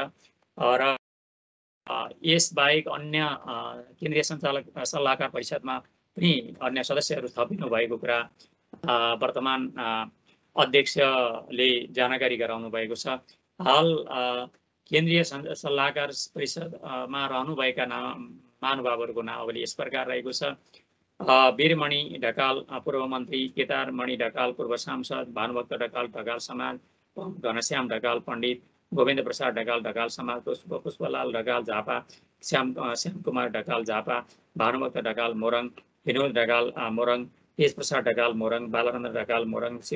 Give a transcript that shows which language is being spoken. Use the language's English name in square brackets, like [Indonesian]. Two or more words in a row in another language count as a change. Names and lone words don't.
[Nepali] र यसबाहेक अन्य केन्द्रीय सञ्चालक सल्लाहकार परिषदमा पनि अन्य सदस्यहरू थपिनु भएको कुरा वर्तमान अध्यक्षले जानकारी गराउनु भएको छ। हाल केन्द्रीय सल्लाहकार परिषदमा रहनुभएका महानुभावहरूको नामावली यस प्रकार रहेको छ। वीरमणि ढकाल पूर्व मन्त्री, केदारमणि ढकाल पूर्व सांसद, भानुभक्त ढकाल ढकाल समाज, घनश्याम ढकाल पण्डित, गोविन्द प्रसाद ढकाल ढकाल समाज, पुष्पलाल ढकाल झापा, श्यामकुमार ढकाल झापा, भानुभक्त ढकाल मोरङ, विनोद ढकाल मोरङ, तेज प्रसाद ढकाल मोरङ, बालरन्द्र ढकाल मोरङ, शिव